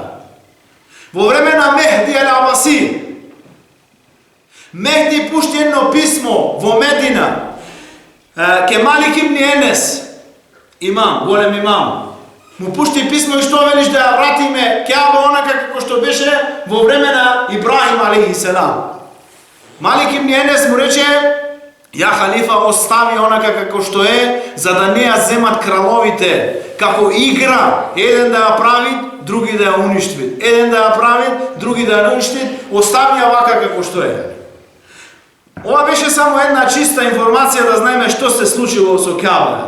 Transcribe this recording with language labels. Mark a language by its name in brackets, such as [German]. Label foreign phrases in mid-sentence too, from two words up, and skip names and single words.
[Macedonian] Во време на Мехди ал-Абаси, Мехди пушти едно писмо во Медина ке Малик ибн Енес, имам, голем имам. Му пушти писмо и што велиш да ја вратиме Каба онака како што беше во време на Ибрахим [Arabic] عليه السلام. [Macedonian] Малик ибн Енес му рече: [Arabic] يا خليفة, [Macedonian] остави онака како што е, за да не ја земат краловите како игра, еден да ја прави, други да ја уништви. Еден да ја прави, други да ја уништви, остави ја вака како што е. Ова беше само една чиста информација да знаеме што се случило со Каба.